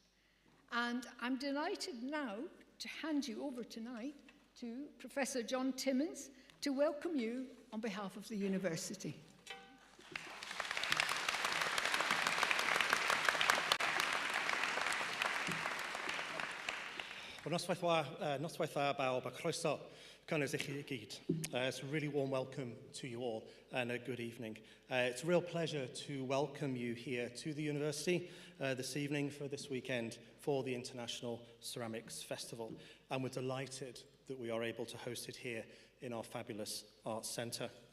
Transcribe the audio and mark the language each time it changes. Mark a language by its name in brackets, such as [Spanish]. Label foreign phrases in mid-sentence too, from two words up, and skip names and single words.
[English] And I'm delighted now to hand you over tonight to Professor John Timmins to welcome you on behalf of the university. Well, [Welsh] noswaith dda bawb a croeso cynnes I chi I gyd. [English] It's a really warm welcome to you all and a good evening. It's a real pleasure to welcome you here to the university this evening for this weekend for the International Ceramics Festival. And we're delighted that we are able to host it here in our fabulous Arts Centre.